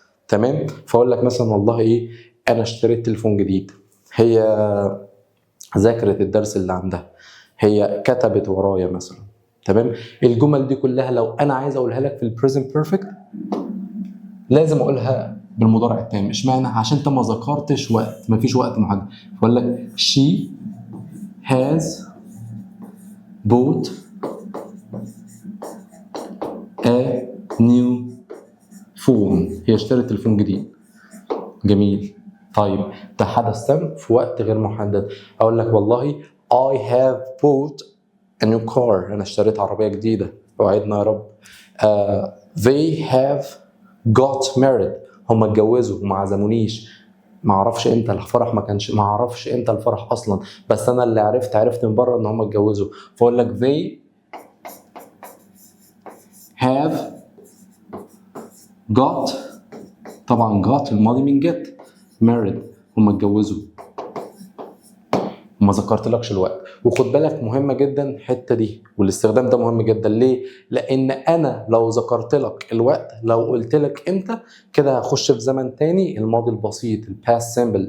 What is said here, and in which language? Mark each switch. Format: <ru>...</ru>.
<ar>تمام؟ فاقول لك مثلا والله ايه، انا اشتريت تليفون جديد. هي ذاكرت الدرس اللي عندها، هي كتبت ورايا مثلا. تمام؟ الجمل دي كلها لو انا عايز اقولها لك في البريزنت بيرفكت لازم اقولها بالمضارع التام. اشمعنى؟ عشان انت ما ذكرتش وقت، ما فيش وقت محدد. فاقول لك</ar> <en>she has bought a new phone.</en> <ar>هي اشترت تليفون جديد. جميل. طيب ده حدث تم في وقت غير محدد. اقول لك والله</ar> <en>I have bought a new car.</en> <ar>انا اشتريت عربيه جديده. وعدنا يا رب.</ar> <en>They have got married.</en> <ar>هم اتجوزوا وما عزمونيش. ما اعرفش امتى الفرح، ما اعرفش امتى الفرح اصلا، بس انا اللي عرفت من بره ان هم اتجوزوا. فاقول لك</ar> <en>they have got.</en> <ar>طبعا got الماضي من get. married هم اتجوزوا. ما ذكرتلكش الوقت. وخد بالك مهمه جدا الحته دي، والاستخدام ده مهم جدا. ليه؟ لان انا لو ذكرت لك الوقت، لو قلت لك امتى، كده هخش في زمن تاني، الماضي البسيط، الباست سيمبل.</ar>